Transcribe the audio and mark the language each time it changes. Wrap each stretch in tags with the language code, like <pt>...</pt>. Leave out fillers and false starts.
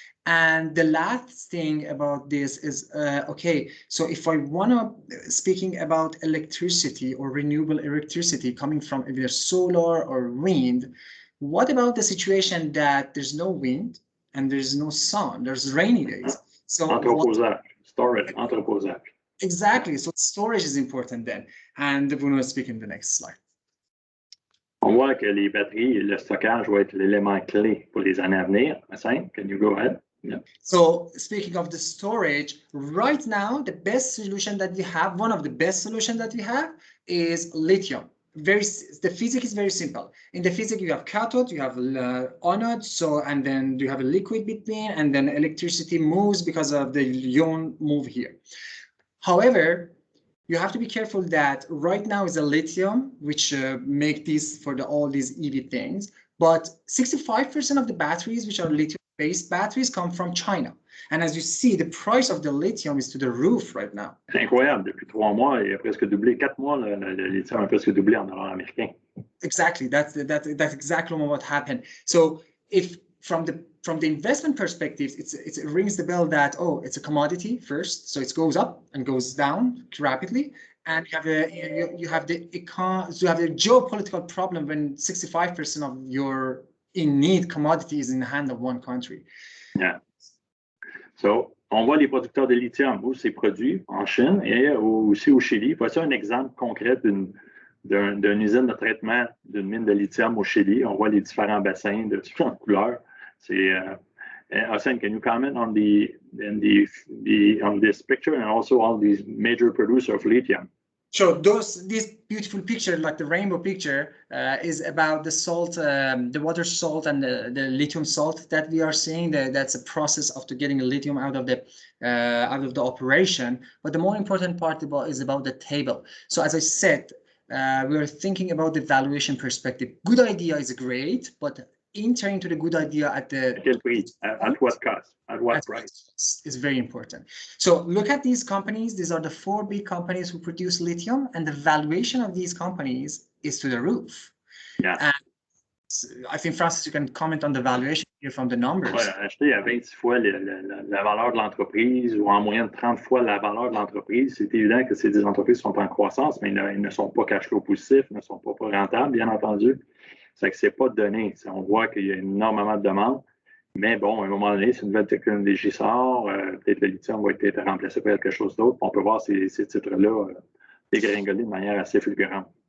<en>And the last thing about this is, okay, so if I want to, speaking about electricity or renewable electricity coming from either solar or wind, what about the situation that there's no wind and there's no sun, there's rainy days? So storage, entreposage. Exactly, so storage is important then. And Bruno will speak in the next slide.</en> <fr>On voit que les batteries et le stockage vont être l'élément clé pour les années à venir.</fr> <en>Hassan, can you go ahead? Yeah. So speaking of the storage, right now, the best solution that we have, one of the best solutions that we have is lithium. The physics is very simple. In the physics, you have cathode, you have anode, and then you have a liquid between, and then electricity moves because of the ion move here. However, you have to be careful that right now is a lithium, which make these for all these EV things, but 65% of the batteries, which are lithium-based batteries, come from China. And as you see, the price of the lithium is to the roof right now.</en> <fr>C'est incroyable. Depuis 3 mois, il a presque doublé. 4 mois, le lithium a presque doublé en dollars américains.</fr> <en>Exactly. That's exactly what happened. So if from the investment perspective, it rings the bell that, oh, it's a commodity first, so it goes up and goes down rapidly, and you have the geopolitical problem when 65% of your in-need commodity is in the hand of one country. Yeah.</en> <fr>So, on voit les producteurs de lithium où c'est produit en Chine et aussi au Chili. Voici un exemple concret d'une usine de traitement d'une mine de lithium au Chili. On voit les différents bassins de différentes couleurs. C'est</fr> <en>Hassan, can you comment on this picture and also all these major producers of lithium? Sure. This beautiful picture, like the rainbow picture, is about the salt, the water salt, and the lithium salt that we are seeing. That's a process of getting the lithium out of the operation. But the more important part is about the table. So as I said, we are thinking about the valuation perspective. Good idea is great, but entering to the good idea at what cost, at what price is very important. So look at these companies. These are the 4 big companies who produce lithium, and the valuation of these companies is to the roof. Yeah. And I think, Francis, you can comment on the valuation here from the numbers.</en> <fr>Ouais, acheter à 20 fois la valeur de l'entreprise ou en moyenne 30 fois la valeur de l'entreprise, c'est évident que ces entreprises sont en croissance, mais elles ne sont pas cash flow positifs, ne sont pas rentables, bien entendu. C'est que c'est pas donné. On voit qu'il y a énormément de demandes. Mais bon, à un moment donné, si une nouvelle technologie sort, peut-être le lithium va être remplacé par quelque chose d'autre. On peut voir ces titres-là dégringoler de manière assez fulgurante.</fr>